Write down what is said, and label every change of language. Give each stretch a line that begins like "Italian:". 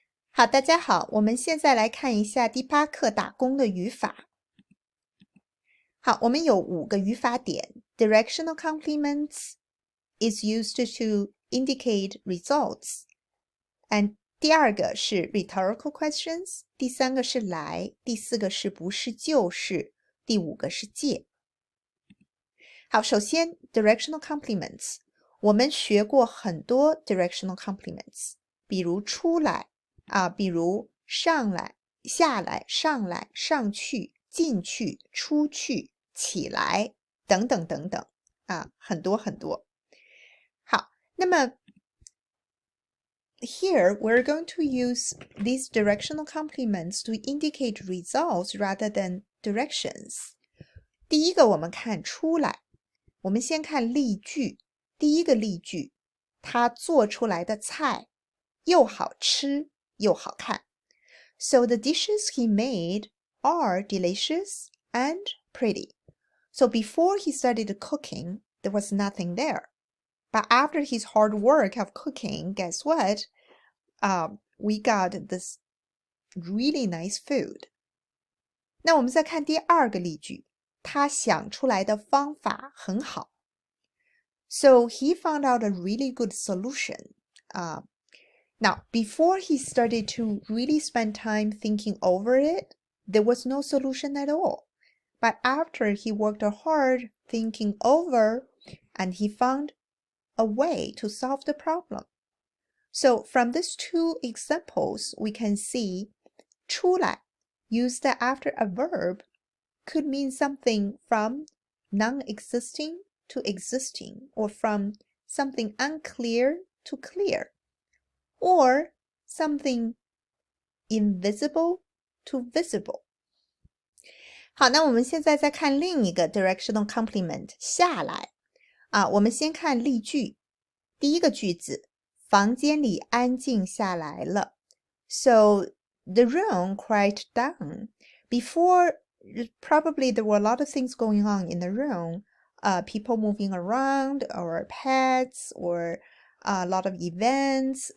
Chinese: 好，大家好，我们现在来看一下第8课打工的语法。好，我们有5个语法点。
English: Directional complements is used to indicate results. And
Chinese: 第2个是 rhetorical questions， 第3个是来，第4个是不是就是，第5个是借。好，首先 directional complements， 我们学过很多 directional complements， 比如出来比如上来、下来、上来、上去、进去、出去、起来等等等等很多很多。好，那么
English: here we're going to use these directional complements to indicate results rather than directions.
Chinese: 第一个我们看出来，我们先看例句。第一个例句，他做出来的菜又好吃又好看。
English: So the dishes he made are delicious and pretty. So before he started cooking, there was nothing there. But after his hard work of cooking, guess what? We got this really nice food.
Chinese: 那我们再看第2个例句，他想出来的方法很好。
English: So he found out a really good solution. Now, before he started to really spend time thinking over it, there was no solution at all. But after he worked hard thinking over, and he found a way to solve the problem. So from these 2 examples, we can see 出来 used after a verb could mean something from non-existing to existing, or from something unclear to clear, or something invisible to visible.
Chinese: 好，那我们现在再看另一个 directional complement 下来我们先看例句。第一个句子，房间里安静下来了。
English: So the room quiet down. Before, probably there were a lot of things going on in the room. People moving around, or pets, or a lot of events.